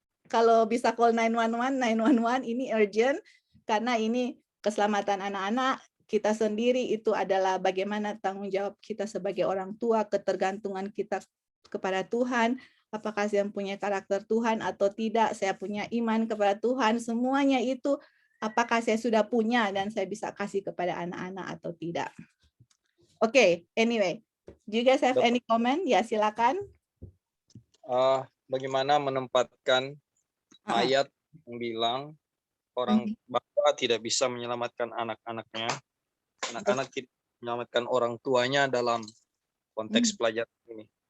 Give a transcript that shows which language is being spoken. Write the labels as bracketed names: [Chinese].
[Indonesian] Kalau bisa [English] call [Indonesian] 911 ini urgent karena ini keselamatan anak-anak kita sendiri, itu adalah bagaimana tanggung jawab kita sebagai orang tua, ketergantungan kita kepada Tuhan, apakah saya punya karakter Tuhan atau tidak, saya punya iman kepada Tuhan, semuanya itu apakah saya sudah punya dan saya bisa kasih kepada anak-anak atau tidak. [English] Oke, anyway, do you guys have any comment? [Indonesian] Ya, silakan. Bagaimana menempatkan ayat yang bilang orang bapa tidak bisa menyelamatkan anak-anaknya, anak-anak tidak menyelamatkan orang tuanya dalam konteks pelajaran ini.